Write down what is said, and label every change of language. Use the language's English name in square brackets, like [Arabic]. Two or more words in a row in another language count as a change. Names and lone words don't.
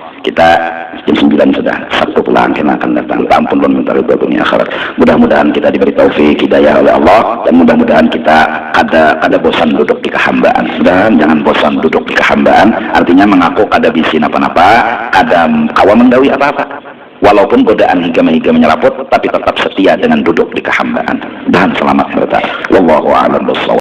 [Banjar] Kita jam 9 sudah, Sabtu pulang kita akan datang. Ampun dan minta ridha dunia akhirat. Mudah-mudahan kita diberi taufik hidayah oleh Allah, dan mudah-mudahan kita kada bosan duduk di kehambaan. Dan jangan bosan duduk di kehambaan, artinya mengaku kada bisin apa-apa, kada kawa mendawi apa-apa. Walaupun godaan hingga menyelaput, tapi tetap setia dengan duduk di kehambaan. Dan selamat berita. [Arabic] والله أعلم بالصواب.